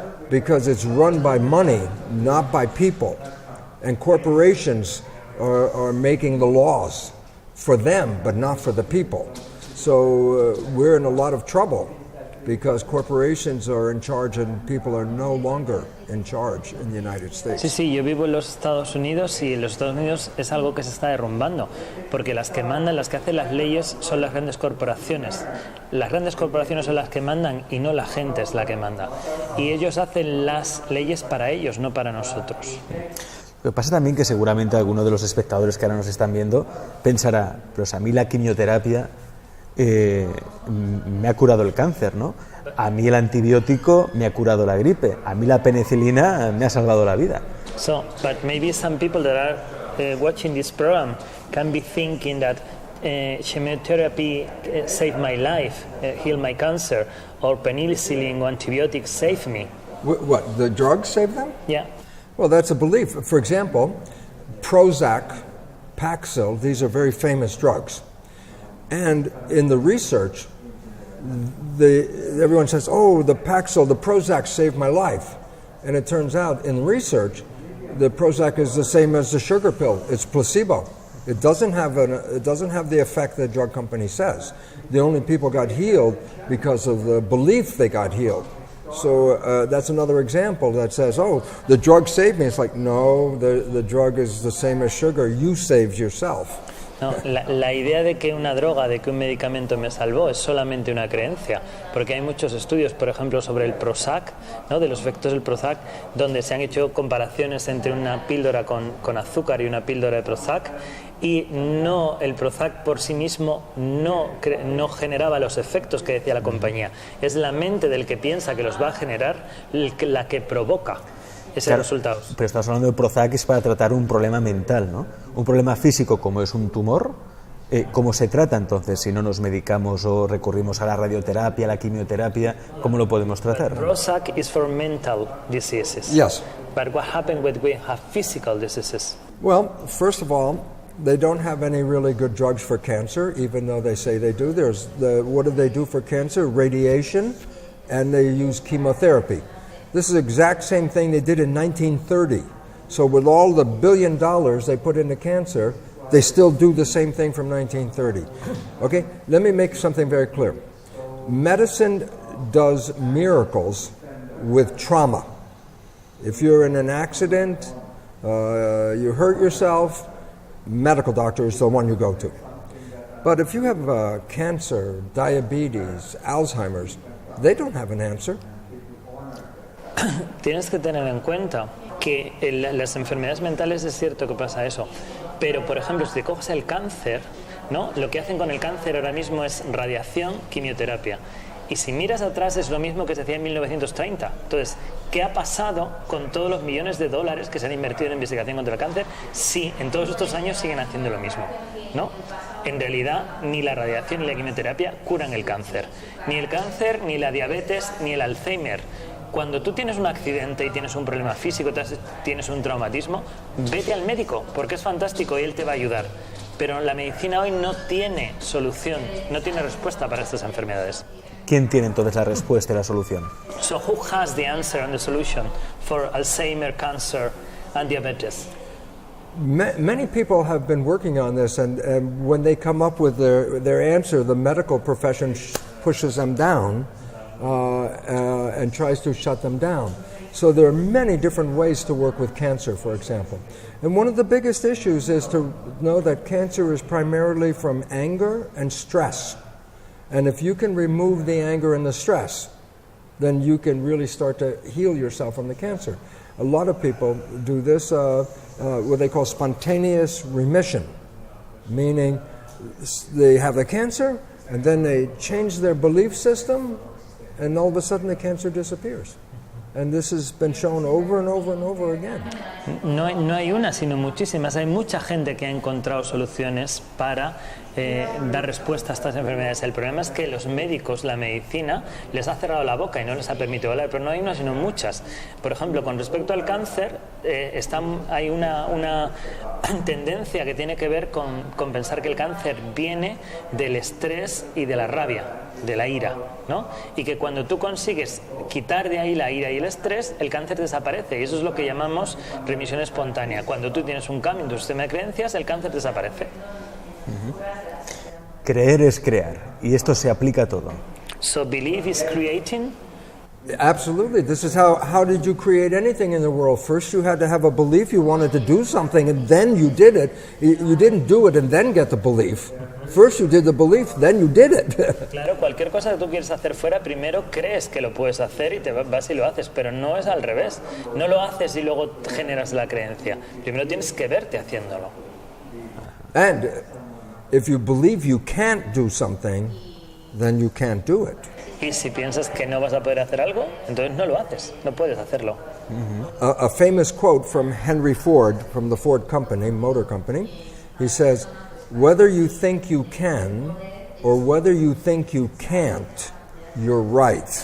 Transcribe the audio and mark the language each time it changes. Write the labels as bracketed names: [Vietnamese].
[English] Because it's run by money, not by people. And corporations are making the laws for them, but not for the people. So we're in a lot of trouble because corporations are in charge and people are no longer in charge in the United States. [Spanish] Sí, yo vivo en los Estados Unidos y en los Estados Unidos es algo que se está derrumbando, porque las que mandan, las que hacen las leyes son las grandes corporaciones. Las grandes corporaciones son las que mandan y no la gente es la que manda. Y ellos hacen las leyes para ellos, no para nosotros. Lo que pasa también que seguramente alguno de los espectadores que ahora nos están viendo pensará, pero a mí la quimioterapia me ha curado el cáncer, ¿no? A mí el antibiótico me ha curado la gripe, a mí la penicilina me ha salvado la vida. [English] So, but maybe some people that are watching this program can be thinking that chemotherapy saved my life, healed my cancer, or penicillin or antibiotics saved me. What, the drugs save them? Yeah. Well, that's a belief. For example, Prozac, Paxil, these are very famous drugs. And in the research, everyone says, oh, the Paxil, the Prozac saved my life. And it turns out in research, the Prozac is the same as the sugar pill. It's placebo. It doesn't have the effect the drug company says. The only people got healed because of the belief they got healed. So that's another example that says, oh, the drug saved me. It's like, no, the drug is the same as sugar. You saved yourself. [Spanish] No, la idea de que una droga, de que un medicamento me salvó es solamente una creencia, porque hay muchos estudios, por ejemplo, sobre el Prozac, ¿no? De los efectos del Prozac, donde se han hecho comparaciones entre una píldora con azúcar y una píldora de Prozac, y no, el Prozac por sí mismo no generaba los efectos que decía la compañía. Es la mente del que piensa que los va a generar la que provoca ese resultado. Pero estás hablando de Prozac es para tratar un problema mental, ¿no? Un problema físico como es un tumor. ¿Cómo se trata entonces si no nos medicamos o recurrimos a la radioterapia, a la quimioterapia? ¿Cómo lo podemos tratar? [English] Prozac is for mental diseases. Yes. But what happens when we have physical diseases? Well, first of all, they don't have any really good drugs for cancer, even though they say they do. What do they do for cancer? Radiation, and they use chemotherapy. This is the exact same thing they did in 1930. So with all the $1 billion they put into cancer, they still do the same thing from 1930. Okay? Let me make something very clear. Medicine does miracles with trauma. If you're in an accident, you hurt yourself, medical doctor is the one you go to. But if you have cancer, diabetes, Alzheimer's, they don't have an answer. [Spanish] tienes que tener en cuenta que las enfermedades mentales es cierto que pasa eso, pero por ejemplo si te coges el cáncer, ¿no? Lo que hacen con el cáncer ahora mismo es radiación, quimioterapia. Y si miras atrás es lo mismo que se hacía en 1930. Entonces, ¿qué ha pasado con todos los millones de dólares que se han invertido en investigación contra el cáncer si en todos estos años siguen haciendo lo mismo? ¿No? En realidad, ni la radiación ni la quimioterapia curan el cáncer. Ni el cáncer, ni la diabetes, ni el Alzheimer. Cuando tú tienes un accidente y tienes un problema físico, tienes un traumatismo, vete al médico, porque es fantástico y él te va a ayudar. Pero la medicina hoy no tiene solución, no tiene respuesta para estas enfermedades. ¿Quién tiene entonces la respuesta y la solución? [English] So who has the answer and the solution for Alzheimer, cancer and diabetes? Many people have been working on this, and when they come up with their answer, the medical profession pushes them down and tries to shut them down. So there are many different ways to work with cancer, for example. And one of the biggest issues is to know that cancer is primarily from anger and stress. And if you can remove the anger and the stress, then you can really start to heal yourself from the cancer. A lot of people do this, what they call spontaneous remission, meaning they have the cancer and then they change their belief system and all of a sudden the cancer disappears. And this has been shown over and over and over again. [Spanish] No hay una, sino muchísimas. Hay mucha gente que ha encontrado soluciones para dar respuesta a estas enfermedades. El problema es que los médicos, la medicina, les ha cerrado la boca y no les ha permitido hablar. Pero no hay una, sino muchas. Por ejemplo, con respecto al cáncer, hay una tendencia que tiene que ver con pensar que el cáncer viene del estrés y de la rabia, de la ira, ¿no? Y que cuando tú consigues quitar de ahí la ira y el estrés, el cáncer desaparece. Y eso es lo que llamamos remisión espontánea. Cuando tú tienes un cambio en tu sistema de creencias, el cáncer desaparece. Creer es crear, y esto se aplica a todo. [English] So belief is creating. Absolutely. This is how did you create anything in the world? First you had to have a belief you wanted to do something, and then you did it. You didn't do it and then get the belief. First you did the belief, then you did it. [Spanish] Claro, cualquier cosa que tú quieres hacer fuera, primero crees que lo puedes hacer y te vas y lo haces, pero no es al revés. No lo haces y luego generas la creencia. Primero tienes que verte haciéndolo. [English] And if you believe you can't do something, then you can't do it. [Spanish] Y si piensas que no vas a poder hacer algo, entonces no lo haces, no puedes hacerlo. [English] A famous quote from Henry Ford, from the Ford Company, Motor Company, he says, "Whether you think you can or whether you think you can't, you're right."